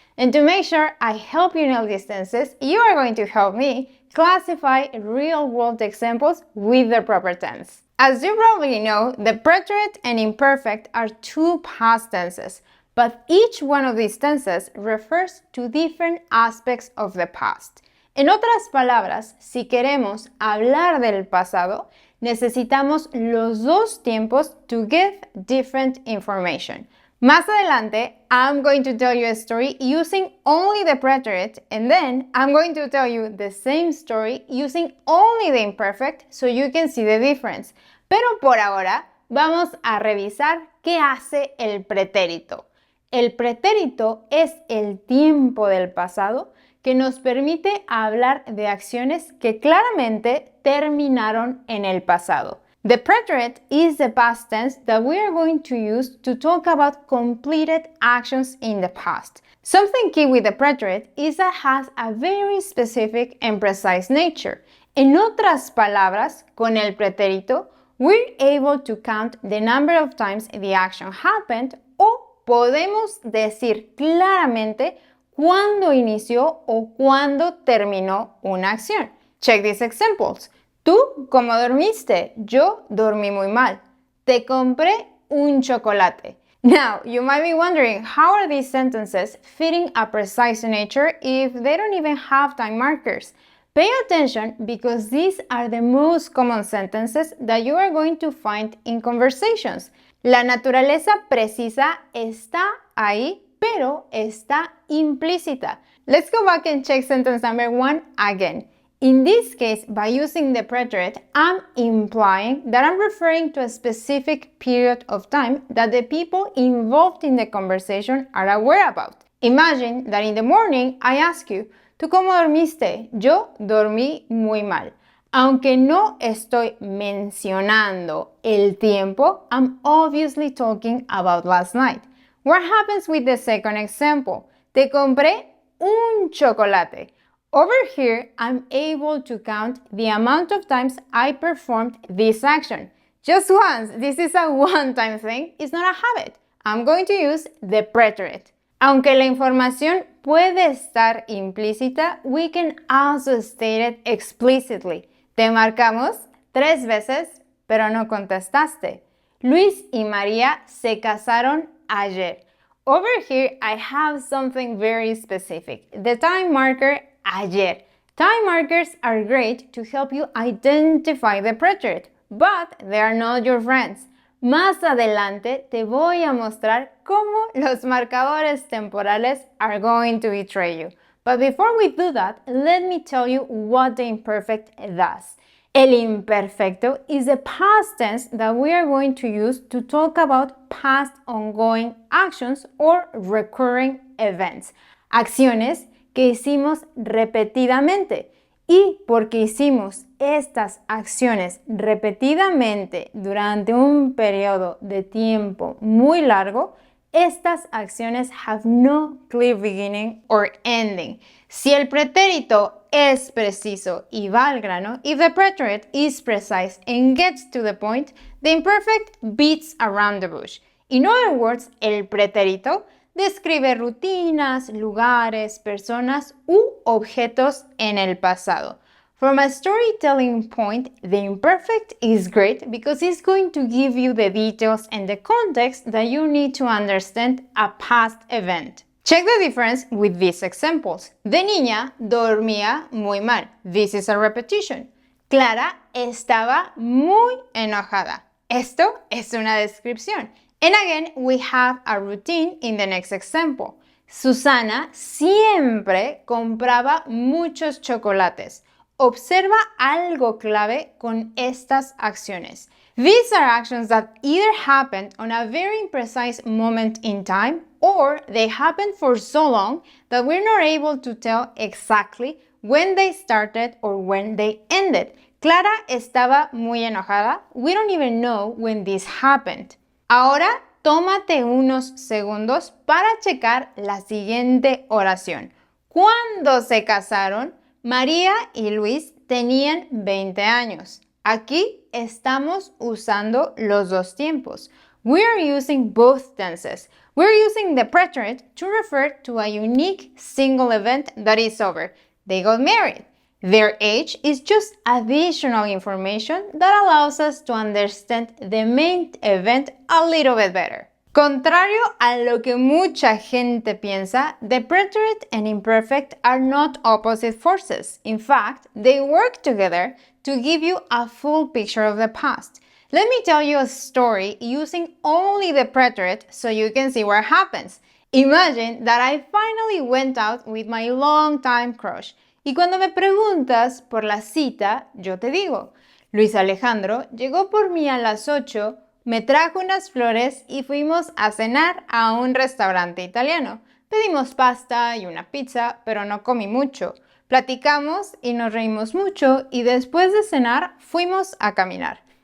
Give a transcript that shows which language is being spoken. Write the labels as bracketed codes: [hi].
[en] And to make sure I help you nail these tenses, you are going to help me classify real-world examples with the proper tense. As you probably know, the preterite and imperfect are two past tenses, but each one of these tenses refers to different aspects of the past. [es] En otras palabras, si queremos hablar del pasado, necesitamos los dos tiempos [en] to give different information. [es] Más adelante, [en] I'm going to tell you a story using only the preterite, and then I'm going to tell you the same story using only the imperfect so you can see the difference. [es] Pero por ahora, vamos a revisar qué hace el pretérito. El pretérito es el tiempo del pasado que nos permite hablar de acciones que claramente terminaron en el pasado. [en] The preterite is the past tense that we are going to use to talk about completed actions in the past. Something key with the preterite is that it has a very specific and precise nature. En otras palabras, con el pretérito, we're able to count the number of times the action happened o podemos decir claramente cuándo inició o cuándo terminó una acción. Check these examples. [es] ¿Tú cómo dormiste? Yo dormí muy mal. Te compré un chocolate. [en] Now, you might be wondering, how are these sentences fitting a precise nature if they don't even have time markers? Pay attention because these are the most common sentences that you are going to find in conversations. [es] La naturaleza precisa está ahí, pero está implícita. [en] Let's go back and check sentence number 1 again. In this case, by using the preterite, I'm implying that I'm referring to a specific period of time that the people involved in the conversation are aware about. Imagine that in the morning I ask you, [es] ¿tú cómo dormiste? Yo dormí muy mal. Aunque no estoy mencionando el tiempo, [en] I'm obviously talking about last night. What happens with the second example? [es] Te compré un chocolate. [en] Over here, I'm able to count the amount of times I performed this action. Just once, this is a one-time thing, it's not a habit. I'm going to use the preterite. [es] Aunque la información puede estar implícita, [en] we can also state it explicitly. [es] Te marcamos 3 veces, pero no contestaste. Luis y María se casaron ayer. [en] Over here, I have something very specific. The time marker ayer. Time markers are great to help you identify the preterite, but they are not your friends. [es] Más adelante te voy a mostrar cómo los marcadores temporales [en] are going to betray you. But before we do that, let me tell you what the imperfect does. El imperfecto is the past tense that we are going to use to talk about past ongoing actions or recurring events. [es] Acciones que hicimos repetidamente. Y porque hicimos estas acciones repetidamente durante un periodo de tiempo muy largo, estas acciones [en] have no clear beginning or ending. [es] Si el pretérito es preciso y va al grano, [en] if the preterite is precise and gets to the point, the imperfect beats around the bush. In other words, [es] el pretérito describe rutinas, lugares, personas u objetos en el pasado. [en] From a storytelling point, the imperfect is great because it's going to give you the details and the context that you need to understand a past event. Check the difference with these examples. [es] De niña dormía muy mal. [en] This is a repetition. [es] Clara estaba muy enojada. Esto es una descripción. [en] And again, we have a routine in the next example. [es] Susana siempre compraba muchos chocolates. Observa algo clave con estas acciones. [en] These are actions that either happened on a very precise moment in time or they happened for so long that we're not able to tell exactly when they started or when they ended. [es] Clara estaba muy enojada. [en] We don't even know when this happened. [es] Ahora, tómate unos segundos para checar la siguiente oración. Cuando se casaron, María y Luis tenían 20 años. Aquí estamos usando los dos tiempos. [en] We are using both tenses. We're using the preterite to refer to a unique single event that is over. They got married. Their age is just additional information that allows us to understand the main event a little bit better. [es] Contrario a lo que mucha gente piensa, [en] the preterite and imperfect are not opposite forces. In fact, they work together to give you a full picture of the past. Let me tell you a story using only the preterite so you can see what happens. Imagine that I finally went out with my longtime crush. [es] Y cuando me preguntas por la cita, yo te digo, Luis Alejandro llegó por mí a las 8, me trajo unas flores y fuimos a cenar a un restaurante italiano. Pedimos pasta y una pizza, pero no comí mucho. Platicamos y nos reímos mucho y después de cenar fuimos a caminar.